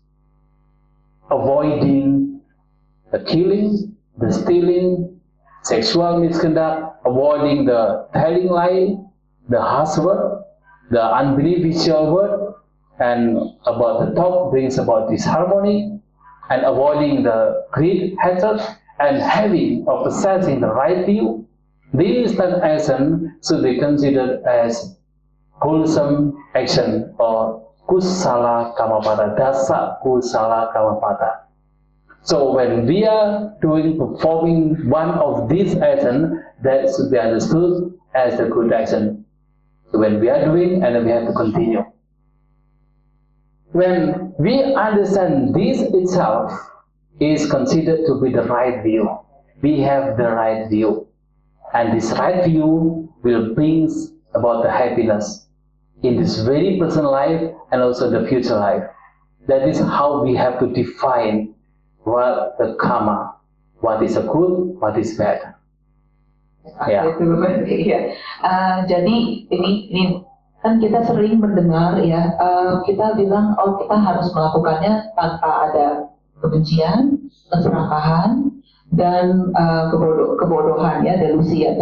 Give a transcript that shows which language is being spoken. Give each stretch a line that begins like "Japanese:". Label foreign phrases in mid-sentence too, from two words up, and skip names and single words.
English: Avoiding the killing, the stealing, sexual misconduct, avoiding the telling lie, the harsh word, the unbeneficial word, and about the talk brings about disharmony, and avoiding the greed, hatred, and having or possessing the right view. These 10 actions should be considered as wholesome action or
Pali: kusala kamapata, dasa kusala kamapata.
English: So when we are performing one of these actions, that should be understood as the good action. So when we are doing, and then we have to continue. When we understand this itself is considered to be the right view, we have the right view, and this right view will bring about the happiness in this very present life and also the future life. That is how we have to define what the karma, what is a good, what is bad. Ya.
Indonesian: Jadi ini kan kita sering mendengar ya, kita bilang kita harus melakukannya tanpa ada kebencian, keserakahan, dan kebodohan ya, delusi ya.